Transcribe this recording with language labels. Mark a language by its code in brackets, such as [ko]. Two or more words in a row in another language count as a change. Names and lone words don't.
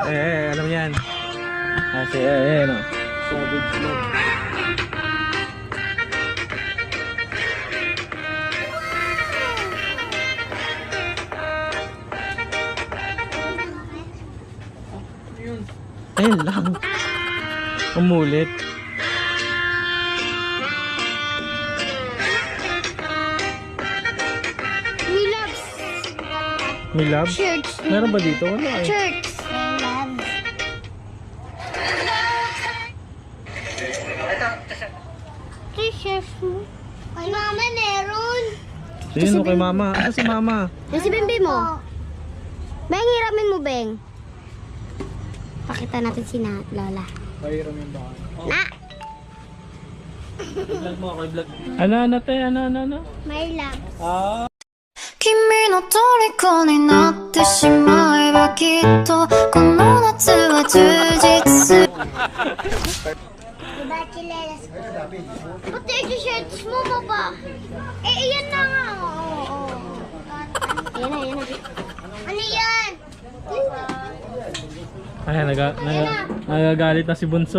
[tl] Alam yan. Ayan, oh. Ayun lang. Umulit. [en] We love [tl] May love? shirts. Meron ba dito? Wala eh. [en] Shirts. We love. T-shirts mo. [tl] Ay, mama, meron. Sino kay mama? [ceb] Asa si mama? [tl] Yan si Bimbi mo. Beng, hiramin mo, Beng. Pakita natin si Lola. Pahiramin ba? Na! I-vlog mo ako, i-vlog. Ano, te? Ano? [en] My love. Ah. [ja] 君の虜になってしまえばきっとこの夏は充実する [tl] Diba, chilelas ko? Pati yung shirts mo ba? Eh, iyan na nga. Oo. Ayan na. Ano yan? Ayan, nagagalit na si Bunso.